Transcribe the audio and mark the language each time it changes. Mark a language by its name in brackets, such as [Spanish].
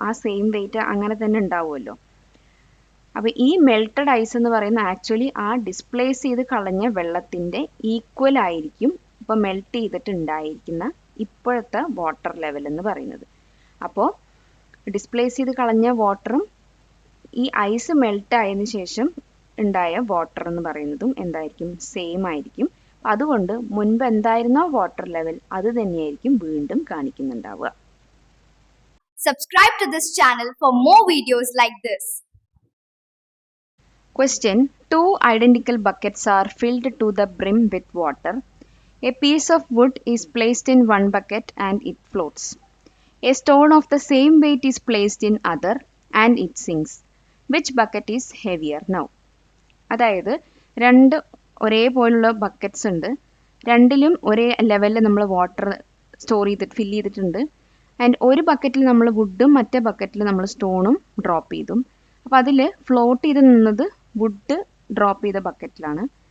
[Malayalam] ആ same wait അങ്ങനെ തന്നെ ഉണ്ടാവുമല്ലോ. അപ്പോൾ ഈ മെൽറ്റഡ് ഐസ് എന്ന് പറയുന്നത് ആക്ച്വലി ആ ഡിസ്പ്ലേസ് ചെയ്ത് കളഞ്ഞ വെള്ളത്തിൻ്റെ ഈക്വൽ ആയിരിക്കും ഇപ്പോൾ മെൽറ്റ് ചെയ്തിട്ടുണ്ടായിരിക്കുന്ന ഇപ്പോഴത്തെ വാട്ടർ ലെവൽ എന്ന് പറയുന്നത്. അപ്പോൾ ഡിസ്പ്ലേസ് ചെയ്ത് കളഞ്ഞ വാട്ടറും ഈ ഐസ് മെൽറ്റ് ആയതിനു ശേഷം ഉണ്ടായ വാട്ടർ എന്ന് പറയുന്നതും എന്തായിരിക്കും? സെയിം ആയിരിക്കും. അതുകൊണ്ട് മുൻപ് എന്തായിരുന്നോ വാട്ടർ ലെവൽ അത് തന്നെയായിരിക്കും വീണ്ടും കാണിക്കുന്നുണ്ടാവുക. [English] Subscribe to this channel for more videos like this. Question: Two identical buckets are filled to the brim with water. A piece of wood is placed in one bucket and it floats. A stone of the same weight is placed in other and it sinks. Which bucket is heavier now? [Malayalam] അതായത് രണ്ട് ഒരേപോലുള്ള buckets ഉണ്ട്. രണ്ടിലും ഒരേ ലെവലിൽ നമ്മൾ water fill ചെയ്തിട്ടുണ്ട്. And ഒരു ബക്കറ്റിൽ നമ്മൾ വുഡും മറ്റേ ബക്കറ്റിൽ നമ്മൾ സ്റ്റോണും ഡ്രോപ്പ് ചെയ്തു. അപ്പോൾ അതിൽ ഫ്ലോട്ട് ചെയ്ത് നിന്നത് വുഡ് ഡ്രോപ്പ് ചെയ്ത ബക്കറ്റിലാണ്.